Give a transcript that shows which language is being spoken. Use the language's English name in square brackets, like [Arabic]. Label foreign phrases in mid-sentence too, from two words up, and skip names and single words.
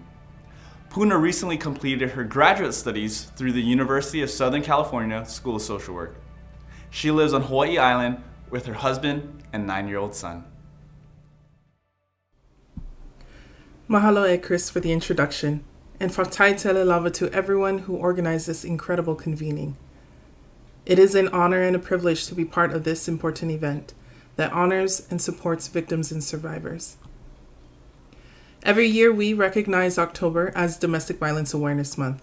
[English] Puna recently completed her graduate studies through the University of Southern California School of Social Work. She lives on Hawaii Island with her husband and 9-year-old son. Mahalo Chris for the introduction, and [Samoan] fatai tele lava [English] to everyone who organized this incredible convening. It is an honor and a privilege to be part of this important event that honors and supports victims and survivors. Every year we recognize October as Domestic Violence Awareness Month.